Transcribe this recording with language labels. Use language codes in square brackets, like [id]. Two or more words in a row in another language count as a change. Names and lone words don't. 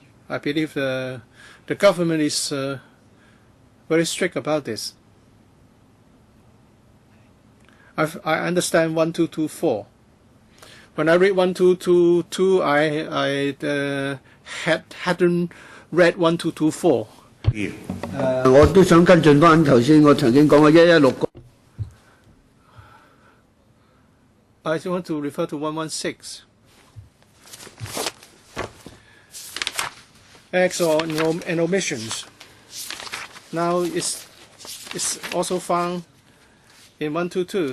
[en] I believe the government is very strict about this. I understand 1224. When I read 1222, I hadn't read 1224. [yue] 我都想跟進翻頭先我曾經講嘅116。 [en] I want to refer to 116. Acts and omissions. Now it's also found in 122.